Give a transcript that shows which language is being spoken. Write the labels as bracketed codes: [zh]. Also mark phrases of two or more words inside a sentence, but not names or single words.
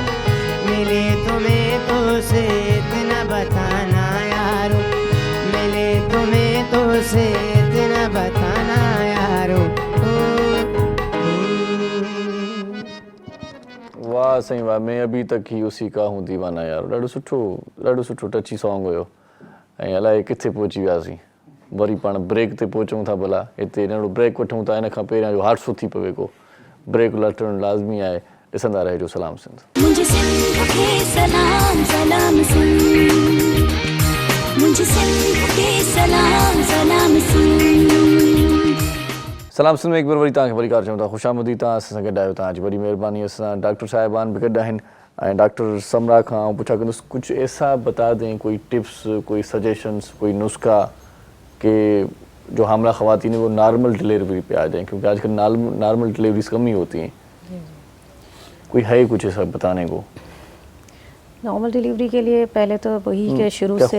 [ur] ملے تمہیں تو اسے اتنا بتانا یارو، ملے تمہیں تو اسے اتنا بتانا یارو. واہ صحیح واہ، میں ابھی تک ہی اسی کا ہوں دیوانہ یارو. [sd] ॾाढो सुठो [en] touchy song [sd] हुयो। ऐं अलाए किथे पहुची वियासीं, वरी पाण ब्रेक ते पहुचूं था। भला हिते नंढो ब्रेक वठूं था, इन खां पहिरियां जो हादसो थी पवे को, ब्रेक लटणु लाज़मी आहे। ॾिसंदा रहिजो सलाम सिंध। मुझे सिंध के सलाम सलाम सिंध, मुझे सिंध के सलाम सलाम सिंध। सलाम सिंध में एक बार वरी तव्हांखे वरी कार चऊं था ख़ुशामदी। तव्हां असां सां गॾु आहियो, तव्हांजी वॾी महिरबानी। असां डॉक्टर साहिबान बि गॾु आहिनि ऐं डॉक्टर समरा खां पुछा कंदुसि [ur] کچھ ایسا بتا دیں، کوئی ٹپس، کوئی سجیشنز، کوئی نسخہ کہ جو حاملہ خواتین وہ [en] normal delivery [ur] پہ آ جائیں، کیونکہ آج کل [en] normal deliveries [ur] کم ہی ہوتی ہیں. کوئی ہے کچھ ایسا بتانے کو? [en] normal delivery [ur] کے لیے پہلے تو وہی کے شروع سے